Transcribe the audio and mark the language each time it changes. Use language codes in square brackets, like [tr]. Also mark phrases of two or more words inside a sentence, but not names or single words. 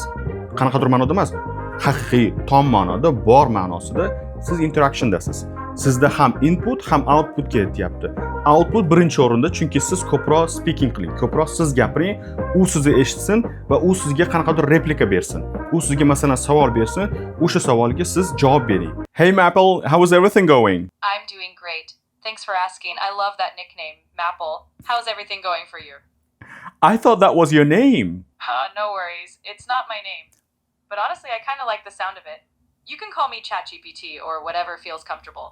[uz] Qanaqadir ma'noda emas, haqiqiy, tom ma'noda, bor ma'nosida siz interactiondasiz. Sizda ham input, ham output kelyapti. Output birinchi o'rinda, chunki siz ko'proq speaking qiling, ko'proq siz gapiring, u sizni eshitsin va u sizga qanaqadir replika bersin. U sizga masalan savol bersin, o'sha savolga siz javob bering. [en] Hey Maple, how is everything going? I'm doing great. Thanks for asking. I love that nickname, Maple. How's everything going for you? I thought that was your name. No worries. It's not my name. But honestly, I kind of like the sound of it. You can call me ChatGPT or whatever feels comfortable.